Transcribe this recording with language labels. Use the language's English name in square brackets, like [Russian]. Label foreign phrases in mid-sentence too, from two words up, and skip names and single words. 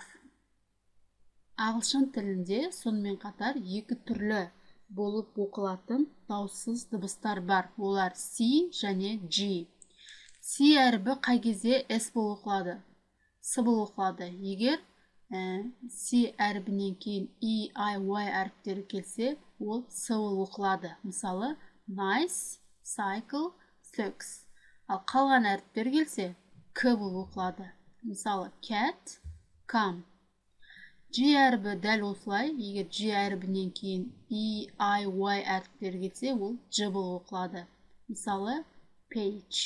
[Kazakh] Ағылшын тілінде сонымен қатар екі түрлі болып оқылатын дауыссыз дыбыстар бар. Олар C және G. C әрібі қай кезде S болып оқылады? С болып оқылады. Егер C әрібінен кейін E, I, Y әріптері келсе, ол С болып оқылады. Мысалы, [English] nice, cycle, six. [Kazakh] Ал қалған әріптер келсе, К болып оқылады. Мысалы, [English] cat, come. [Kazakh] G әрібі дәл осылай. Егер G әрібінен кейін E, I, Y әріптері келсе, ол Ж болып оқылады. Мысалы, page.